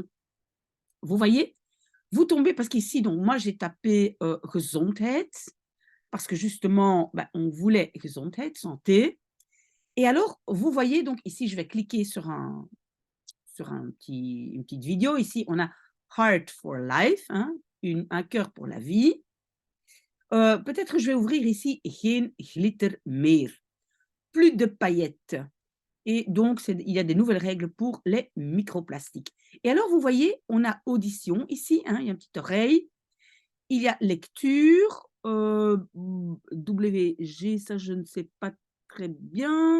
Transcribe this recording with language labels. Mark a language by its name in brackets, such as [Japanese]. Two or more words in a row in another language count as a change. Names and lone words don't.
[French] Vous voyez, vous tombez, parce qu'ici, donc, moi, j'ai tapé gezondheid, parce que justement, ben, on voulait gezondheid, santé. Et alors, vous voyez, donc ici, je vais cliquer sur une petite vidéo. Ici, on a Heart for Life, hein, un cœur pour la vie. Peut-être je vais ouvrir ici Geen glitter meer. Plus de paillettes. Et donc, il y a des nouvelles règles pour les microplastiques. Et alors, vous voyez, on a audition ici, hein, il y a une petite oreille. Il y a lecture, WG, ça je ne sais pas très bien.